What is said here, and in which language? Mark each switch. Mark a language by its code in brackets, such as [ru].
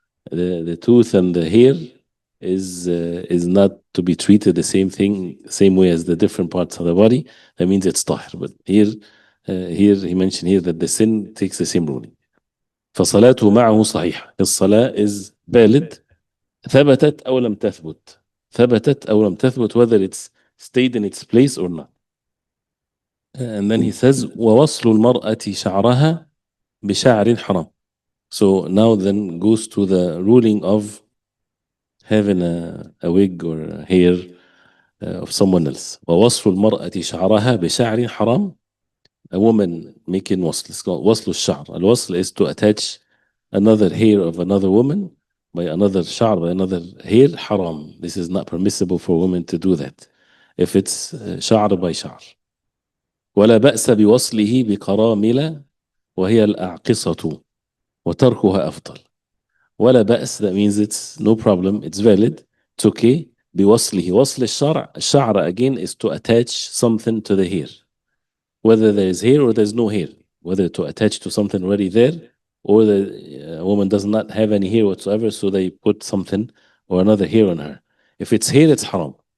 [en] The tooth and the hair is not to be treated the same thing, same way as the different parts of the body. That means it's tahir. But here he mentioned here that the sin takes the same ruling. [ar] فصلاته معه صحيحة. [en] His salah is valid. [ar] ثبتت أو لم تثبت. ثبتت أو لم تثبت, [en] whether it's stayed in its place or not. And then he says [ar] ووصل المرأة شعرها بشعر حرام. [en] So now then goes to the ruling of having a wig or a hair of someone else. [ar] ووصل المرأة شعرها بشعر حرام. [en] A woman making وصل. It's called [ar] وصل الشعر. [en] الوصل is to attach another hair of another woman by another شعر, by another hair, haram. This is not permissible for women to do that. If it's شعر by شعر. [ar] ولا بأس بوصله بقرامل وهي الأعقصة وتركها أفضل. ولا بأس, [en] that means it's no problem, it's valid, it's okay. بوصله, [ar] وصل الشعر, [en] الشعر again is to attach something to the hair, whether there is hair or there's no hair, whether to attach to something already there, or the woman does not have any hair whatsoever, so they put something or another hair on her. If it's hair, it's haram.